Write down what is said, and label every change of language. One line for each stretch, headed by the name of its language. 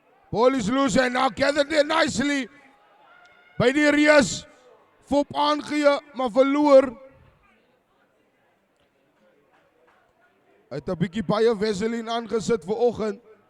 English: Ball is loose and now gathered there nicely.
Afrikaans: By die Rias. Fop aangee, maar verloor. Hy het 'n bietjie baie Vaseline aangesit vir oggend.